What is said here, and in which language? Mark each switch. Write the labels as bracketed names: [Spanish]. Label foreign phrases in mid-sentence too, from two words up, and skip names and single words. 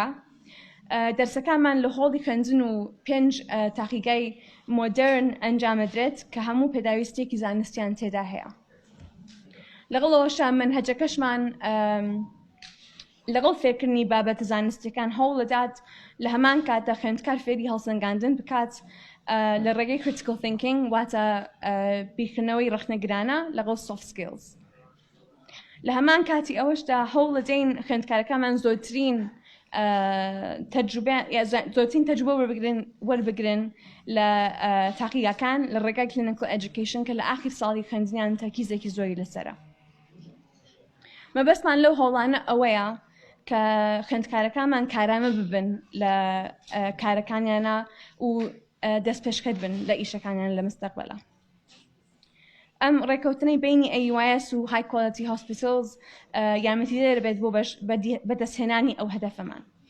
[Central Kurdish] دەرسەکانمان لە هۆڵی خوێندن و 5 تاقیگای مۆدرن ئەنجامدرێت کە هەموو پێداویستێکی زانستیان تێدا هەیە. لەگەڵەوەشە منهەجەکەشمان لەگەڵ فێرکردنی بابەتە زانستیەکان هەوڵ دەدات لە هەمان کاتە خوێندکار فێری هەڵسەنگاندن بکات لە ڕێگەی [English] critical thinking [Central Kurdish] واتە بیرکردنەوەی ڕخنەگرانە لەگەڵ [English] soft skills. [Central Kurdish] لە هەمان کاتی ئەوەشدا هەوڵ دەدەین خوێندکارەکانمان زۆرترین تەجروبە وەربگرن لە تاقیگاکان لە ڕێگای [English] clinical education [Central Kurdish] کە لە ئاخر ساڵی خوێندنیان تەرکیزێکی زۆری لەسەرە. مەبەستمان لەو هەوڵانە ئەوەیە کە خوێندکارەکانمان کارامە ببن لە کارەکانیانە و دەست پێشکەت بن لە ئیشەکانیان لە مستەقبەلە. ئەم ڕێکەوتنەی بینی ئەیوایس و هایکوالێتی هۆسپیتالز یارمەتیدەر دەبێت بۆ بەدەستهێنانی ئەو هەدەفەمان.